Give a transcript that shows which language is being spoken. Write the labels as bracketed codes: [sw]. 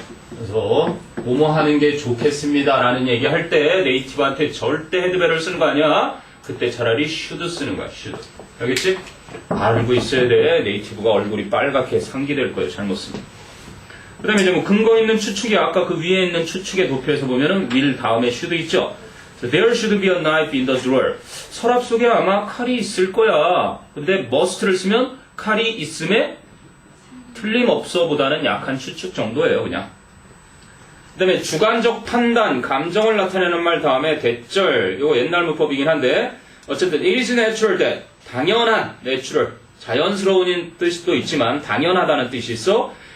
[ko] 그래서 뭐뭐 하는 게 좋겠습니다 라는 얘기 할 때 네이티브한테 절대 헤드베럴 쓰는 거 아니야. 그때 차라리 should 쓰는 거야. should. 알겠지? 알고 있어야 돼. 네이티브가 얼굴이 빨갛게 상기될 거예요. 잘못 쓰면. 그 다음에 이제 뭐 근거 있는 추측이 아까 그 위에 있는 추측의 도표에서 보면은 will 다음에 should 있죠. [en] So there should be a knife in the drawer. [ko] 서랍 속에 아마 칼이 있을 거야. 근데 must를 쓰면 칼이 있음에 틀림없어 보다는 약한 추측 정도예요. 그냥. 그 다음에 주관적 판단, 감정을 나타내는 말 다음에 대절. 이거 옛날 문법이긴 한데 어쨌든 [en] it is natural that [ko] 당연한 natural 자연스러운 뜻도 있지만 당연하다는 뜻이 있어.